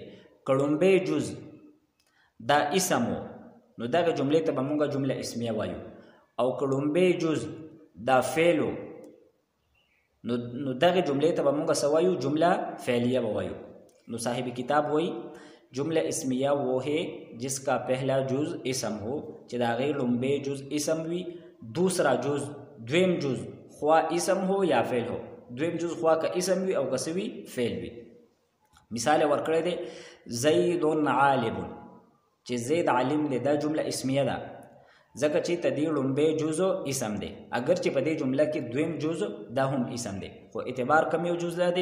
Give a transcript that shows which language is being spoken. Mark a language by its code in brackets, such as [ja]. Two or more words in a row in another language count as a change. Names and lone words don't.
[ps] که لومبی جز دا اسم و نو دغه جملې ته به مونږه جمله اسمیه وایو، او که لومبی جز دا فعل و نو دغه جملې ته به مونږه څه وایو؟ جمله فعلیه به وایو. نو صاحب کتاب وایي [ur] جمله اسمیہ وہ ہے جس کا پہلا جز اسم ہو [ps] چې د هغې لومبی جز اسم وي، [ur] دوسرا جز [ps] دویم جز خوا [ur] اسم ہو یا فعل ہو، [ps] دویم جز خوا که اسم وي او که څه وي فعل وي. مثال ورکړی دی زید عالم، چې زید عالم دی، دا جمله اسمیه ده ځکه چې ته دې لومبی جز اسم دی، اگر چې په دې جمله کې دویم جز دا هم اسم دی، خو اعتبار کم یو جز لدی؟